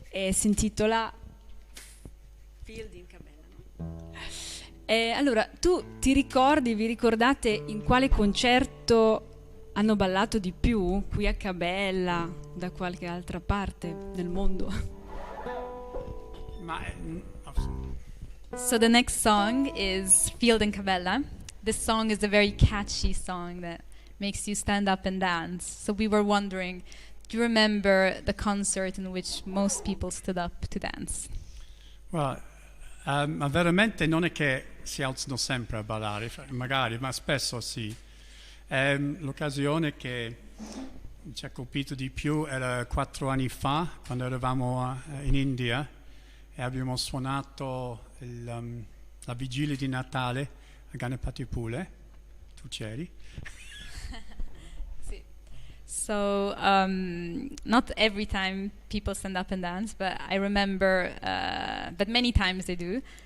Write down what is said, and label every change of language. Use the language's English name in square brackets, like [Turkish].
[Italian] Si intitola Field in Cabella, no? Allora, tu vi ricordate in quale concerto hanno ballato di più? Qui a Cabella, da qualche altra parte del mondo? [English] So the next song is Field in Cabella. This song is a very catchy song that makes you stand up and dance. So we were wondering, do you remember the concert in which most people stood up to dance? [Italian] Ma veramente non è che si alzano sempre a ballare, magari, ma spesso sì. L'occasione che ci ha colpito di più era 4 anni fa, quando eravamo in India e abbiamo suonato la vigilia di Natale a Ganapatipule. Tu c'eri? [English] So not every time people stand up and dance, but I remember, but many times they do.